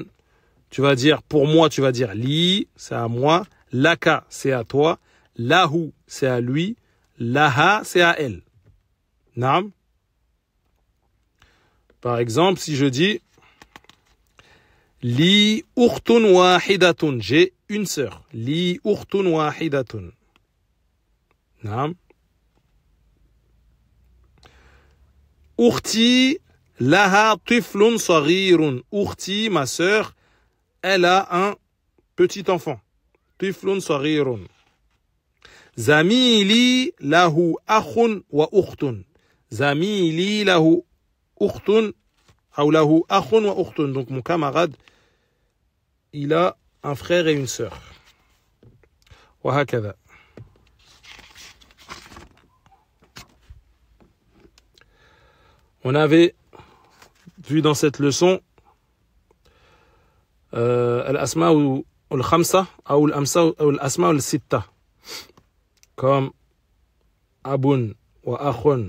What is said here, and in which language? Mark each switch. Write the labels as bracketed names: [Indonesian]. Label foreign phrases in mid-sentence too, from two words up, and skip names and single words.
[French] Tu vas dire pour moi, tu vas dire li, c'est à moi. Laka, c'est à toi. Lahu, c'est à lui. Laha, c'est à elle. Naam. Par exemple, si je dis [Arabic] لي أخت واحدة, [French] j'ai une sœur. [Arabic] لي أخت واحدة. نعم. أختي لها طفل صغير. [French] Urti, ma sœur, elle a un petit enfant. [Arabic] طفل صغير. زميلي له أخ وأخت. زميلي له أخت ou له أخ وأخت. [French] Donc mon camarade, il a un frère et une sœur. [Arabic] وهكذا. [French] On avait vu dans cette leçon [Arabic] الأسماء ou الخمسة ou الأسماء ou الستة [French] comme [Arabic] أب ou أخ.